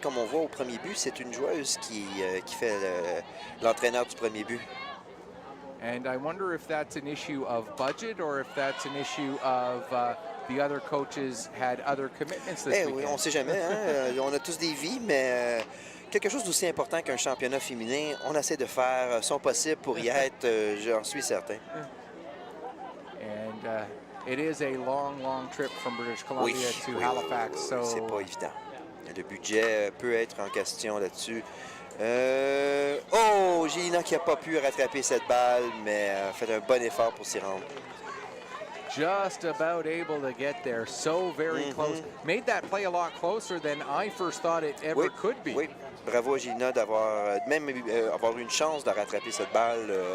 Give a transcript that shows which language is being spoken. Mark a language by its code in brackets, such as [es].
[fr] Comme on voit au premier but, c'est une joueuse qui fait l'entraîneur du premier but. [en] And I wonder if that's an issue of budget or if that's an issue of the other coaches had other commitments this weekend. [fr] Oui, on ne sait jamais. Hein? On a tous des vies, mais quelque chose d'aussi important qu'un championnat féminin, on essaie de faire son possible pour y être, j'en suis certain. [en] And it is a long trip from British Columbia to Halifax. So [fr] c'est pas évident. Le budget peut être en question là-dessus. Gélina qui n'a pas pu rattraper cette balle, mais a fait un bon effort pour s'y rendre. [en] Just about able to get there, so very close. Made that play a lot closer than I first thought it ever could be. [fr] Oui, bravo à Gélina d'avoir même avoir eu une chance de rattraper cette balle.